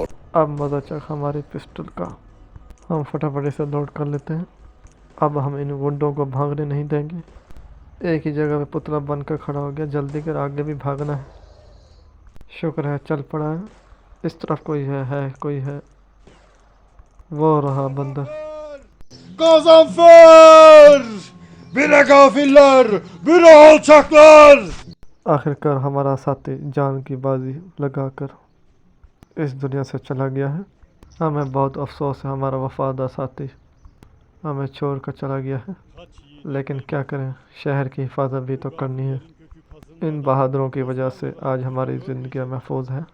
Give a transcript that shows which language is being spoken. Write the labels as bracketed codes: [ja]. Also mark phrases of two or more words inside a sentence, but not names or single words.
[hi] अब मज़ा चख हमारे पिस्टल का। हम फटाफट इसे लोड कर लेते हैं। अब हम इन गुंडों को भागने नहीं देंगे। एक ही जगह पे पुतला बनकर खड़ा हो गया। जल्दी कर, आगे भी भागना है। शुक्र है चल पड़ा है। इस तरफ कोई है कोई है। वो रहा बंदर। [tr] Gazanfer! Bire gafiller! Bire alçaklar! [hi] आखिरकार हमारा साथी जान की बाजी लगाकर इस दुनिया से चला गया है। हमें बहुत अफसोस है, हमारा वफादार साथी हमें छोड़ कर चला गया है। लेकिन क्या करें, शहर की हिफाजत भी तो करनी है। इन बहादुरों की वजह से आज हमारी ज़िंदगी महफूज है।